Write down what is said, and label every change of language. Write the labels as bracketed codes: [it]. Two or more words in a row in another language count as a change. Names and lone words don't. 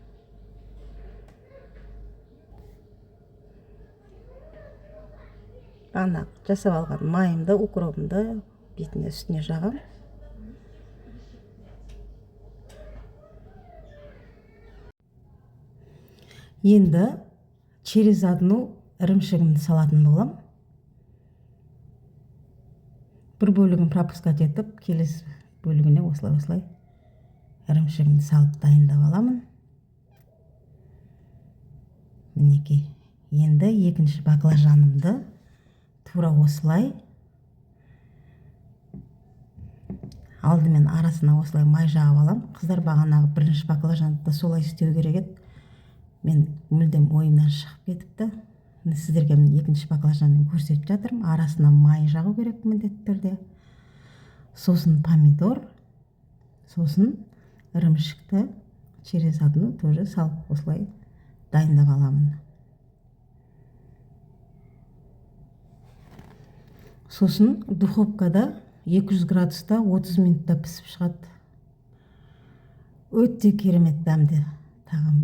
[kk] Ана жасап алған майымды, укропымды бетіне үстіне жағам. Енді [ru] через одну [kk] ірімшігімді салатын болам. Бір бөлігін пропускать етіп, келесі бөлігіне осылай ірімшігімді салып дайындап аламын. Мінекей, енді екінші баклажанымды тура осылай алдымен арасына осылай май жағып алам. Қыздар, бағанағы бірінші баклажанды да солай істеу керек еді. Мен мүлдем ойымнан шығып кетіпті. Сіздерге екінші баклажанын көрсетіп жатырмын. Арасына май жағу керек міндетті түрде. Сосын помидор, сосын ірімшікті [ru] через одну тоже [kk] салып осылай дайындап аламын. Сосын духовкада 200 градуста 30 минутта пісіп шығады. Өте керемет, дәмді тағам.